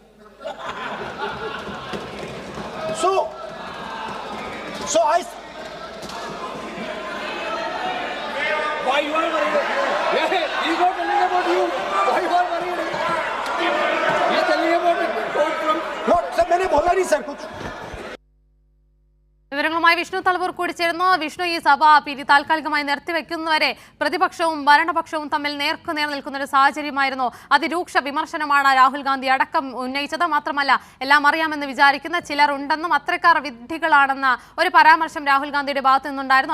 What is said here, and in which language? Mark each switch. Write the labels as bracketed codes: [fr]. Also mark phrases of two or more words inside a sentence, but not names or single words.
[en] So I. Why you are worried? Yeah, he's not telling about you. Why you are worried? He's telling about it. What? [hi] Sir, मैंने बोला नहीं सर कुछ. [ml] വിവരങ്ങളുമായി വിഷ്ണു തലവൂർ കൂടി ചേരുന്നു. വിഷ്ണു, ഈ സഭ താൽക്കാലികമായി നിർത്തിവെക്കുന്നവരെ പ്രതിപക്ഷവും ഭരണപക്ഷവും തമ്മിൽ നേർക്കുനേർ നിൽക്കുന്ന ഒരു സാഹചര്യമായിരുന്നു. അതിരൂക്ഷ വിമർശനമാണ് രാഹുൽ ഗാന്ധി അടക്കം ഉന്നയിച്ചത്. മാത്രമല്ല, എല്ലാം അറിയാമെന്ന് വിചാരിക്കുന്ന ചിലർ ഉണ്ടെന്നും അത്രക്കാർ വിഡ്ഢികളാണെന്ന ഒരു പരാമർശം രാഹുൽ ഗാന്ധിയുടെ ഭാഗത്തു നിന്നുണ്ടായിരുന്നു.